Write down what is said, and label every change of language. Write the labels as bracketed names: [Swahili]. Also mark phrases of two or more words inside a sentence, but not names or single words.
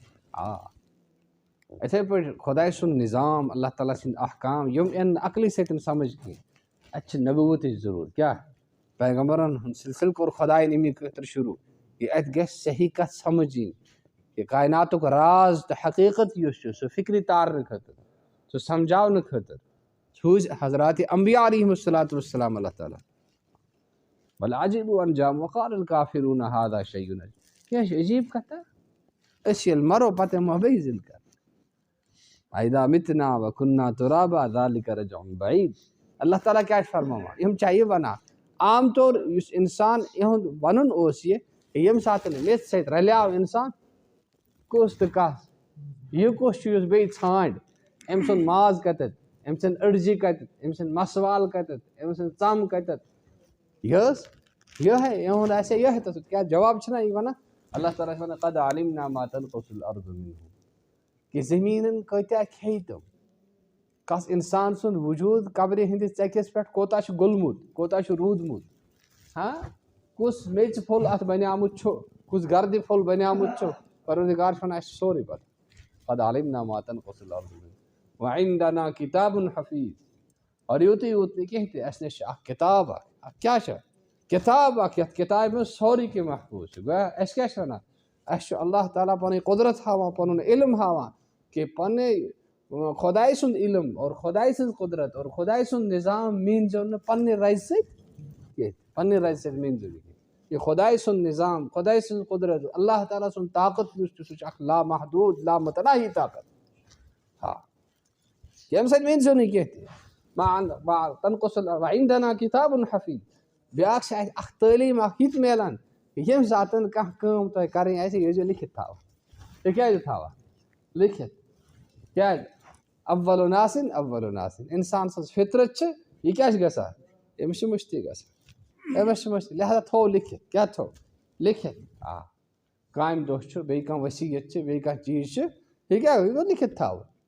[Kashmiri] یِتھَے پٲٹھۍ خۄداے سُنٛد نِظام اللہ تعالیٰ سٕنٛدۍ احکام یِم یِن نہٕ عقلہِ سۭتۍ سَمٕجھ کینٛہہ اَتہِ چھِ نبوتٕچ ضروٗرت کیٛاہ پیغمبرن ہُنٛد سلسلہٕ کوٚر خۄدایَن اَمی خٲطرٕ شروٗع کہِ اَتہِ گژھِ صحیح کَتھ سَمٕجھ یِنۍ کہِ کایناتُک راز تہٕ حقیٖقت یُس چھُ سُہ فِکرِ تارنہٕ خٲطرٕ سُہ سَمجھاونہٕ خٲطرٕ سوٗزۍ حضراتِ انبیاء [Arabic] علیہم الصلاۃ والسلام [Kashmiri] اللہ تعالیٰ [Arabic] بل عجیبوا ان جاءہم وقال الکافرون ھذا شیء عجیب [Kashmiri] کیٛاہ چھِ عجیٖب کَتھا أسۍ ییٚلہِ مَرو پَتہٕ یِمو بیٚیہِ زِندٕ کَرنہٕ [Arabic] اذا متنا وكنا ترابا ذلك رجع بعید [Kashmiri] اللہ تعالیٰ کیٛاہ چھُ فرماوان یِم چھا یہِ وَنان عام طور یُس اِنسان یِہُنٛد وَنُن اوس یہِ ییٚمہِ ساتہٕ میٚژِ سۭتۍ رلیٛاو اِنسان کُس تہٕ کَس یہِ کُس چھُ یُس بیٚیہِ ژھانٛڈِ أمۍ سُنٛد ماز کَتٮ۪تھ أمۍ سٕنٛدۍ أڈجہِ کَتٮ۪تھ أمۍ سٕنٛدۍ مَسہٕ وال کَتٮ۪تھ أمۍ سٕنٛز ژَم کَتٮ۪تھ یہِ ٲس یِہوٚے یِہُنٛد آسہِ ہا یِہوٚے تَتھ کیٛاہ جواب چھُنہ یہِ وَنان اللہ تعالیٰ چھُ وَنان [Arabic] قد علمنا ما تنقص الارض منهم [Kashmiri] کہِ زٔمیٖنَن کۭتیاہ کھیٚیہِ تِم کَس اِنسان سُنٛد وجوٗد قبرِ ہِنٛدِس ژَکِس پٮ۪ٹھ کوتاہ چھُ گوٚلمُت کوتاہ چھُ روٗدمُت کُس میٚژِ پھوٚل اَتھ بَنیومُت چھُ کُس گردِ پھوٚل بَنیومُت چھُ پروردگار چھُ وَنان اَسہِ چھُ سورُے پَتہ [Arabic] قد علمنا ما تنقص الارض منهم وعندنا کتاب حفیظ [Kashmiri] اور یوٗتٕے یوت نہٕ کینٛہہ تہِ اَسہِ نِش چھِ اَکھ کِتاب اَکھ کیٛاہ چھِ کِتاب اَکھ یَتھ کِتابہِ منٛز سورُے کینٛہہ محفوٗظ چھُ گویا أسۍ کیٛاہ چھِ وَنان اَسہِ چھُ اللہ تعالیٰ پَنٕنۍ قۄدرت ہاوان پَنُن علم ہاوان کہِ پَنٕنۍ خۄداے سُنٛد علم اور خۄداے سٕنٛز قۄدرت اور خۄداے سُنٛد نِظام میٖنزیو نہٕ پنٛنہِ رَزِ سۭتۍ کینٛہہ پنٛنہِ رَزِ سۭتۍ میٖنزیو نہٕ کینٛہہ یہِ خۄداے سُنٛد نِظام خۄداے سٕنٛز قۄدرت اللہ تعالیٰ سُنٛد طاقت یُس چھُ سُہ چھُ اَکھ لامحدوٗد لامتناہی طاقت ییٚمہِ سۭتۍ میٖنزیو نہٕ کینٛہہ تہِ [Arabic] تنقص وعندنا کتاب حفیظ [Kashmiri] بیٛاکھ چھِ اَسہِ اَکھ تعلیٖم اَکھ یہِ تہِ میلان ییٚمہِ ساتہٕ کانٛہہ کٲم تۄہہِ کَرٕنۍ آسہِ یہِ ٲسۍزیو لیکھِتھ تھاوان تُہۍ کیٛازِ تھاوان لیکھِتھ کیٛازِ اول ناسِن اول ناسِن اِنسان سٕنٛز فطرت چھِ یہِ کیٛاہ چھِ گژھان أمِس چھِ مٔشتٕے گژھان أمِس چھِ مٔشتٕے لہذا تھوٚو لیکھِتھ کیٛاہ تھوٚو لیکھِتھ کامہِ دۄہ چھُ بیٚیہِ کانٛہہ ؤصیت چھِ بیٚیہِ کانٛہہ چیٖز چھُ یہِ کیٛاہ یہِ گوٚو لیکھِتھ تھاوُن